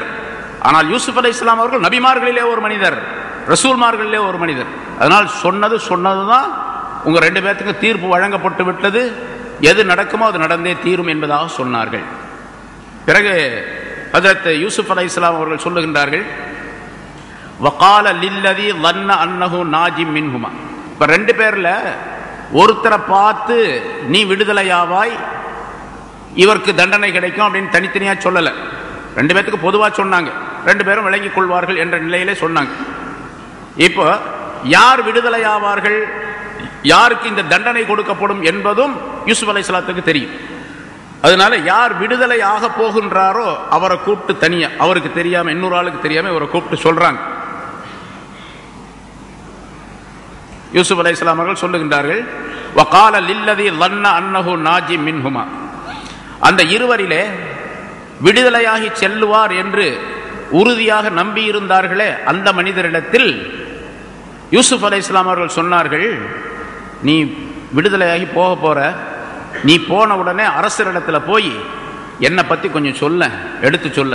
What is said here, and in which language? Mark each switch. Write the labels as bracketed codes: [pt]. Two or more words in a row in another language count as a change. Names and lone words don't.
[ta] ஆனால் யூசுப் அலைஹிஸ்ஸலாம் அவர்கள் நபிமார்களிலே ஒரு மனிதர், ரசூல்மார்களிலே ஒரு மனிதர். அதனால் சொன்னதுதான் உங்க 2 பேத்துக்கு தீர்ப்பு வழங்கப்பட்டு விட்டது, எது நடக்குமோ அது நடந்தே தீரும் என்பதாக சொன்னார்கள். பிறகு ஹஜ்ரத் யூசுப் அலைஹிஸ்ஸலாம் அவர்கள் சொல்லுகின்றார்கள், [ar] وقال للذي ظن انه ناج منهما. [ta] இப்ப 2 பேர்ல ஒருத்தரை பார்த்து நீ விடுதலையாவாய், இவருக்கு தண்டனை கிடைக்கும் அப்படின்னு தனித்தனியா சொல்லல. 2 பேத்துக்கு பொதுவா சொன்னாங்க, 2 பேரும் விளங்கிக் கொள்வார்கள் என்ற நிலையிலே சொன்னாங்க. இப்போ யார் விடுதலையாவார்கள், யாருக்கு இந்த தண்டனை கொடுக்கப்படும் என்பதும் யூசுப் அலைஹிஸ்ஸலாத்துக்கு தெரியும். அதனால யார் விடுதலை ஆக போகின்றாரோ அவரை கூப்பிட்டு தனியா, அவருக்கு தெரியாம, இன்னொரு ஆளுக்கு தெரியாம இவரை கூப்பிட்டு சொல்றாங்க. யூசுப் அலைஹிஸ்ஸலாம் அவர்கள் சொல்லுகின்றார்கள், [ar] وقال للذي ظن انه ناج منهما. [ta] அந்த இருவரிலே விடுதலையாகி செல்லுவார் என்று உறுதியாக நம்பியிருந்தார்களே அந்த மனிதரிடத்தில் யூசுப் அலைஹிஸ்ஸலாம் அவர்கள் சொன்னார்கள், நீ விடுதலையாகி போக போற, நீ போன உடனே அரசரிடத்துல போய் என்னை பற்றி கொஞ்சம் சொல்ல, எடுத்து சொல்ல.